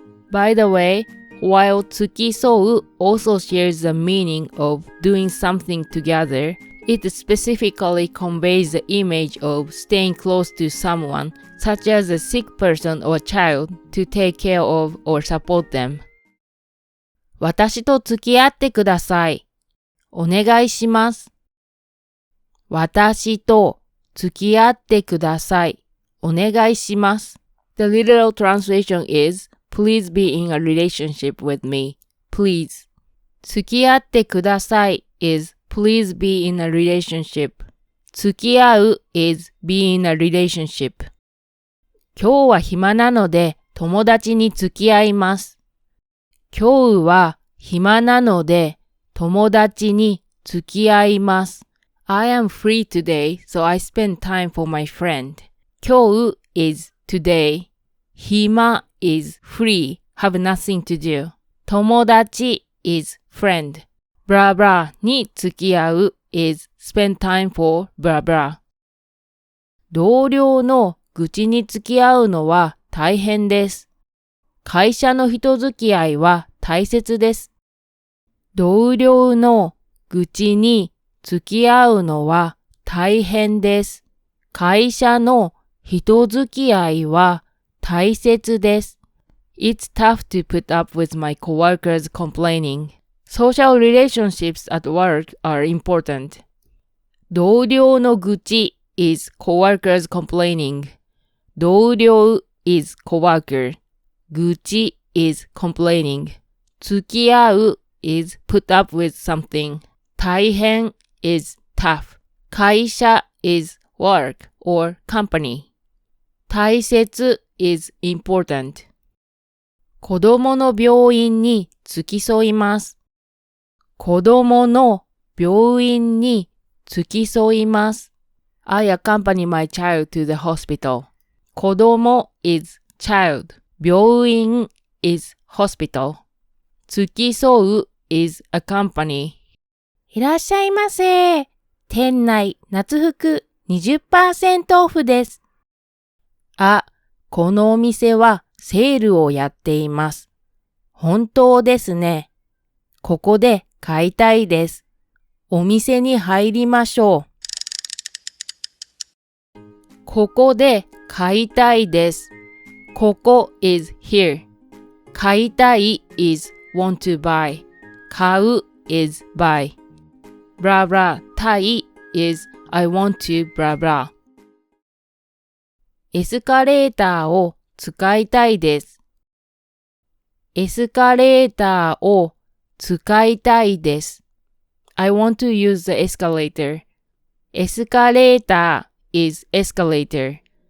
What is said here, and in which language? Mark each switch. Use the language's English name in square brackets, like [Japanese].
[English] By the way, while 付き添う also shares the meaning of doing something together, it specifically conveys the image of staying close to someone, such as a sick person or child, to take care of or support them. [Japanese] 私と付き合ってください。お願いします。私と付き合ってください。お願いします。 [English] The literal translation is, Please be in a relationship with me. Please. 付き合ってください is Please be in a relationship. 付き合う is be in a relationship. [Japanese] 今日は暇なので友達に付き合います。今日は暇なので友達に付き合います。 [English] I am free today, so I spend time for my friend. 今日 is today. 暇 is free, have nothing to do. 友達 is friend. blah blah に付き合う is spend time for blah blah. [Japanese] 同僚の愚痴に付き合うのは大変です。会社の人付き合いは大切です。同僚の愚痴に付き合うのは大変です。会社の人付き合いは大切です。 [English] It's tough to put up with my coworkers complaining. Social relationships at work are important. 同僚の愚痴 is coworkers complaining. 同僚 is coworker. 愚痴 is complaining. 付き合う is put up with something. 大変 is tough. 会社 is work or company. 大切 is important. [Japanese] 子供の病院に付き添います。子供の病院に付き添います。 [English] I accompany my child to the hospital. 子供 is child. 病院 is hospital. 付き添う is accompany. [Japanese] いらっしゃいませ。店内夏服 20% オフです。あ、このお店はセールをやっています。本当ですね。ここで買いたいです。お店に入りましょう。ここで買いたいです。 [English] ここ is here. 買いたい is want to buy. 買う is buy. Blah blah たい is I want to blah blah. [Japanese] エスカレーターを使いたいです。エスカレーターを使いたいです。 [English] I want to use the escalator. エスカレーター is escalator.